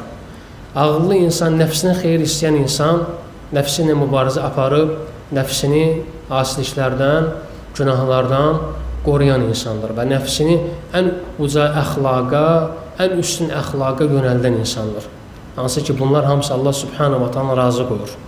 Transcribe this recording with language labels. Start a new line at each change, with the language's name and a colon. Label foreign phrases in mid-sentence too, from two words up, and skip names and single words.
Azerbaijani: Ağıllı insan, nəfsinə xeyir istəyən insan, nəfsi ilə mübarizə aparıb, nəfsini asiliklərdən, günahlardan qoruyan insandır və nəfsini ən uca əxlaqa, ən üstün əxlaqa yönəldən insandır. Hansı ki, bunlar hamısı Allah
Arabic: سبحانه وتعالى
Azerbaijani: razı qoyur.